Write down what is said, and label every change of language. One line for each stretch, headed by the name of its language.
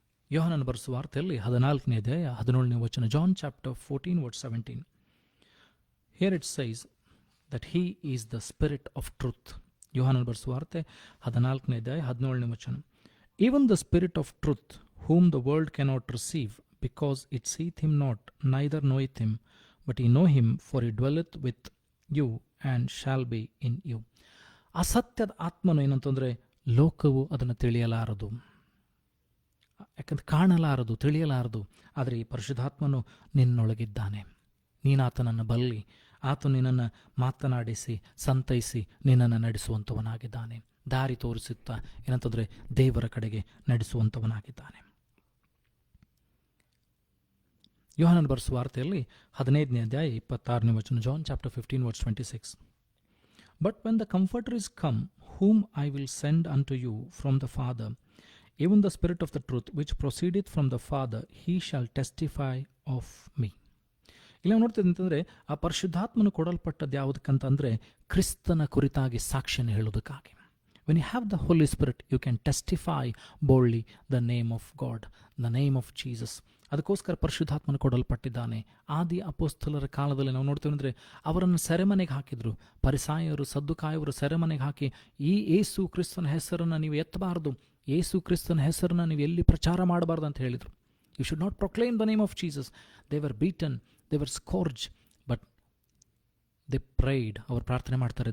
Kannada: ಯೋಹಾನನ ಬರೆದ ಸುವಾರ್ತೆಯಲ್ಲಿ 14ನೇ ಅಧ್ಯಾಯ 17ನೇ ವಚನ,
English: John chapter 14 verse 17. Here it says that he is the spirit of truth.
Kannada: ಯೋಹಾನನ ಬರೆದ ಸುವಾರ್ತೆ 14ನೇ ಅಧ್ಯಾಯ 17ನೇ ವಚನ.
English: Even the spirit of truth whom the world cannot receive because it seeth him not, neither knoweth him, but ye know him, for he dwelleth with you and shall be in you.
Kannada: ಅಸತ್ಯದ ಆತ್ಮನು ಏನಂತಂದರೆ ಲೋಕವು ಅದನ್ನು ತಿಳಿಯಲಾರದು, ಯಾಕಂದ್ರೆ ಕಾಣಲಾರದು, ತಿಳಿಯಲಾರದು. ಆದರೆ ಈ ಪರಿಶುದ್ಧಾತ್ಮನು ನಿನ್ನೊಳಗಿದ್ದಾನೆ. ನೀನಾತನನ್ನು ಬಲ್ಲಿ, ಆತ ನಿನ್ನನ್ನು ಮಾತನಾಡಿಸಿ ಸಂತೈಸಿ ನಿನ್ನನ್ನು ನಡೆಸುವಂಥವನಾಗಿದ್ದಾನೆ. ದಾರಿ ತೋರಿಸುತ್ತಾ ಏನಂತಂದರೆ ದೇವರ ಕಡೆಗೆ ನಡೆಸುವಂಥವನಾಗಿದ್ದಾನೆ. ಯೋಹಾನನ ಬರೆಸುವ ವಾರ್ತೆಯಲ್ಲಿ 15ನೇ ಅಧ್ಯಾಯ 26ನೇ ವಚನ, John chapter 15 verse 26.
English: But when the Comforter is come, whom I will send unto you from the Father, even the Spirit of the truth, which proceedeth from the Father, he shall testify of me.
Kannada: ಇಲ್ಲಿ ನೋಡ್ತಿದ್ದೆ ಅಂತಂದರೆ ಆ ಪರಿಶುದ್ಧಾತ್ಮನು ಕೊಡಲ್ಪಟ್ಟದ್ದು ಯಾವುದಕ್ಕಂತಂದರೆ ಕ್ರಿಸ್ತನ ಕುರಿತಾಗಿ ಸಾಕ್ಷಿಯನ್ನು ಹೇಳೋದಕ್ಕಾಗಿ.
English: When you have the Holy Spirit, you can testify boldly the name of God, the name of Jesus.
Kannada: ಅದಕ್ಕೋಸ್ಕರ ಪರಿಶುದ್ಧಾತ್ಮನು ಕೊಡಲ್ಪಟ್ಟಿದ್ದಾನೆ. ಆದಿ ಅಪೊಸ್ತಲರ ಕಾಲದಲ್ಲಿ ನಾವು ನೋಡ್ತೀವಿ ಅಂದರೆ ಅವರನ್ನು ಸೆರೆಮನೆಗೆ ಹಾಕಿದ್ರು. ಪರಿಸಾಯರು, ಸದ್ದುಕಾಯವರು ಸೆರೆಮನೆಗೆ ಹಾಕಿ, ಈ ಯೇಸು ಕ್ರಿಸ್ತನ ಹೆಸರನ್ನು ನೀವು ಎತ್ತಬಾರ್ದು, ಯೇಸು ಕ್ರಿಸ್ತನ ಹೆಸರನ್ನು ನೀವು ಎಲ್ಲಿ ಪ್ರಚಾರ ಮಾಡಬಾರ್ದು ಅಂತ ಹೇಳಿದರು.
English: You should not proclaim the name of Jesus. They were beaten, they were scourge, but they prayed.
Kannada: ಅವರು ಪ್ರಾರ್ಥನೆ ಮಾಡ್ತಾರೆ.